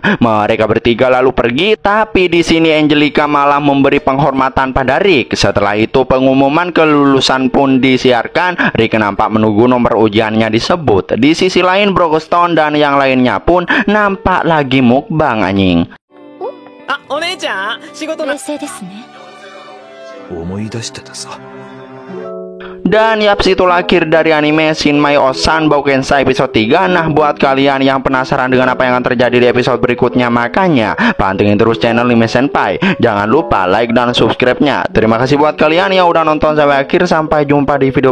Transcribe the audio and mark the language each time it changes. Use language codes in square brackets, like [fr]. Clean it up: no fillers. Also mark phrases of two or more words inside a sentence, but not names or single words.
[id] Mereka bertiga lalu pergi, tapi di sini Angelica malah memberi penghormatan pada Rick. Setelah itu pengumuman kelulusan pun disiarkan. Rick nampak menunggu nomor ujiannya disebut. Di sisi lain Broxton dan yang lainnya pun nampak lagi mukbang anjing. [ja] お姉ちゃん仕事の冷静ですね。思い出してたさ。 [id] Dan yaps, itulah akhir dari anime Shinmai Osan Boukensai episode 3. Nah, buat kalian yang penasaran dengan apa yang akan terjadi di episode berikutnya, makanya pantengin terus channel Anime Senpai. Jangan lupa like dan subscribe-nya. Terima kasih buat kalian yang udah nonton sampai akhir.